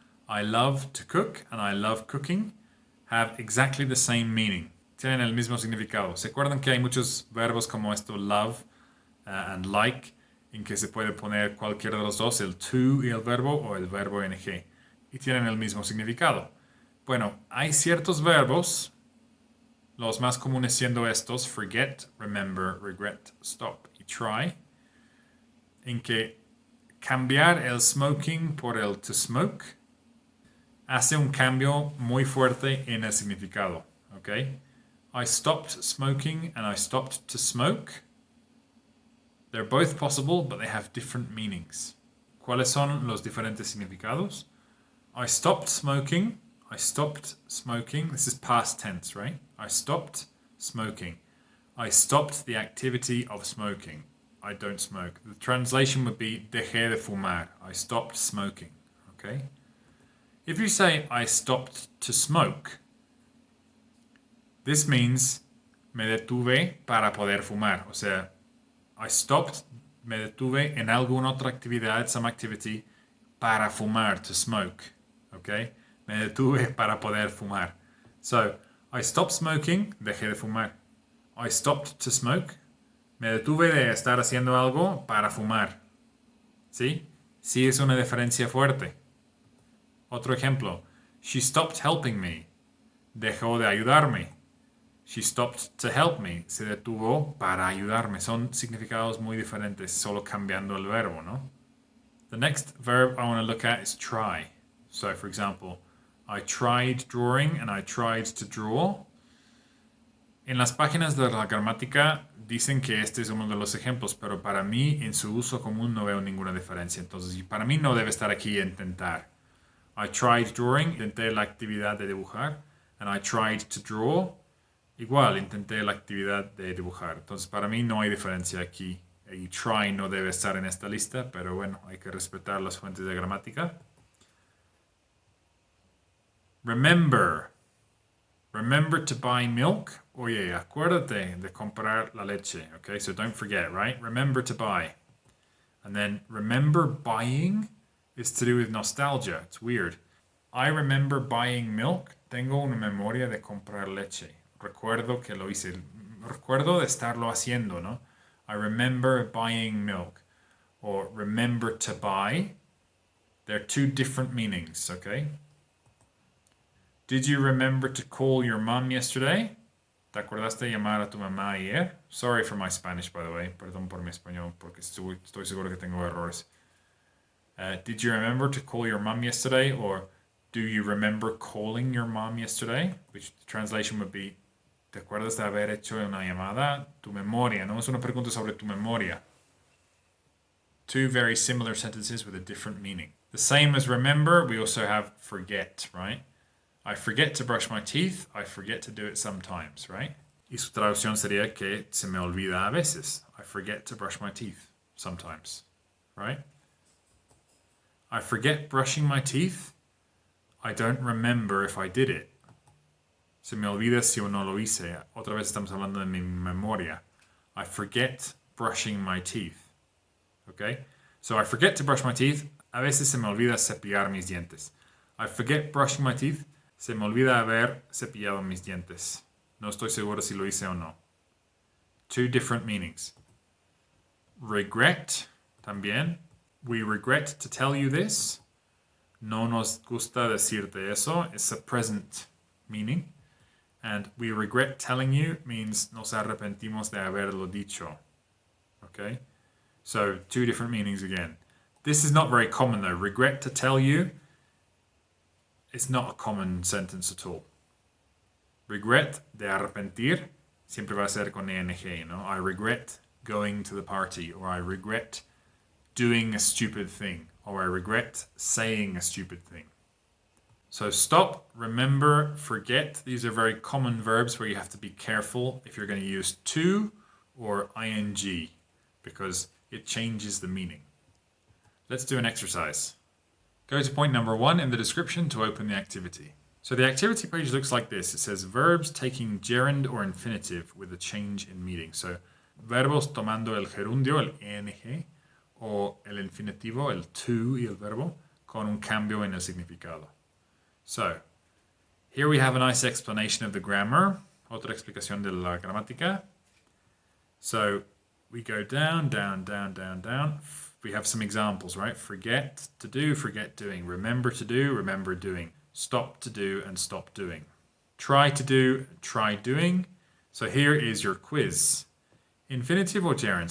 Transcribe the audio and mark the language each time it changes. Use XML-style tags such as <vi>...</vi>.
<en>I love to cook and I love cooking have exactly the same meaning.</en> <es>Tienen el mismo significado. ¿Se acuerdan que hay muchos verbos como esto,</es> <en>love and like,</en> <es>en que se puede poner cualquiera de los dos, el to y el verbo o el verbo ing, y tienen el mismo significado? Bueno, hay ciertos verbos, los más comunes siendo estos,</es> <en>forget, remember, regret, stop</en> <es>y try, en que cambiar el smoking por el to smoke hace un cambio muy fuerte en el significado, ¿ok?</es> <en>I stopped smoking and I stopped to smoke. They're both possible, but they have different meanings.</en> <es>¿Cuáles son los diferentes significados?</es> <en>I stopped smoking. I stopped smoking. This is past tense, right? I stopped smoking. I stopped the activity of smoking. I don't smoke. The translation would be</en> <es>dejé de fumar.</es> <en>I stopped smoking, okay? If you say I stopped to smoke, this means</en> <es>me detuve para poder fumar. O sea,</es> <en>I stopped,</en> <es>me detuve en alguna otra actividad,</es> <en>some activity,</en> <es>para fumar,</es> <en>to smoke. Okay?</en> <es>Me detuve para poder fumar.</es> <en>So, I stopped smoking,</en> <es>dejé de fumar.</es> <en>I stopped to smoke,</en> <es>me detuve de estar haciendo algo para fumar. ¿Sí? Sí es una diferencia fuerte. Otro ejemplo.</es> <en>She stopped helping me.</en> <es>Dejó de ayudarme.</es> <en>She stopped to help me.</en> <es>Se detuvo para ayudarme. Son significados muy diferentes, solo cambiando el verbo, ¿no?</es> <en>The next verb I want to look at is try. So, for example, I tried drawing and I tried to draw.</en> <es>En las páginas de la gramática dicen que este es uno de los ejemplos, pero para mí en su uso común no veo ninguna diferencia. Entonces, para mí no debe estar aquí intentar.</es> <en>I tried drawing,</en> <es>intenté la actividad de dibujar.</es> <en>And I tried to draw,</en> <es>igual, intenté la actividad de dibujar. Entonces, para mí no hay diferencia aquí. Y try no debe estar en esta lista, pero bueno, hay que respetar las fuentes de gramática.</es> <en>Remember. Remember to buy milk.</en> <es>Oye, acuérdate de comprar la leche.</es> <en>Okay, so don't forget, right? Remember to buy. And then remember buying is to do with nostalgia. It's weird. I remember buying milk.</en> <es>Tengo una memoria de comprar leche. Recuerdo que lo hice. Recuerdo de estarlo haciendo, ¿no?</es> <en>I remember buying milk. Or remember to buy. They're two different meanings, okay? Did you remember to call your mom yesterday?</en> <es>¿Te acordaste de llamar a tu mamá ayer?</es> <en>Sorry for my Spanish, by the way.</en> <es>Perdón por mi español, porque estoy seguro que tengo errores.</es> <en>Did you remember to call your mom yesterday? Or do you remember calling your mom yesterday? Which the translation would be,</en> <es>¿te acuerdas de haber hecho una llamada? Tu memoria, ¿no? Es una pregunta sobre tu memoria.</es> <en>Two very similar sentences with a different meaning. The same as remember, we also have forget, right? I forget to brush my teeth. I forget to do it sometimes, right?</en> <es>Y su traducción sería que se me olvida a veces.</es> <en>I forget to brush my teeth sometimes, right? I forget brushing my teeth. I don't remember if I did it.</en> <es>Se me olvida si o no lo hice. Otra vez estamos hablando de mi memoria.</es> <en>I forget brushing my teeth. Okay? So I forget to brush my teeth.</en> <es>A veces se me olvida cepillar mis dientes.</es> <en>I forget brushing my teeth.</en> <es>Se me olvida haber cepillado mis dientes. No estoy seguro si lo hice o no.</es> <en>Two different meanings. Regret,</en> <es>también.</es> <en>We regret to tell you this.</en> <es>No nos gusta decirte eso.</es> <en>It's a present meaning. And we regret telling you means</en> <es>nos arrepentimos de haberlo dicho.</es> <en>Okay? So, two different meanings again. This is not very common though. Regret to tell you. It's not a common sentence at all.</en> <es>Regret, de arrepentir, siempre va a ser con ing, ¿no?</es> <en>I regret going to the party, or I regret doing a stupid thing, or I regret saying a stupid thing. So stop, remember, forget. These are very common verbs where you have to be careful if you're going to use to or ing, because it changes the meaning. Let's do an exercise. Go to point number 1 in the description to open the activity. So the activity page looks like this. It says verbs taking gerund or infinitive with a change in meaning.</en> <es>So verbos tomando el gerundio, el ing, o el infinitivo, el to y el verbo, con un cambio en el significado.</es> <en>So here we have a nice explanation of the grammar.</en> <es>Otra explicación de la gramática.</es> <en>So we go down, down, down, down, down. We have some examples, right? Forget to do, forget doing. Remember to do, remember doing. Stop to do and stop doing. Try to do, try doing. So here is your quiz. Infinitive or gerund.</en>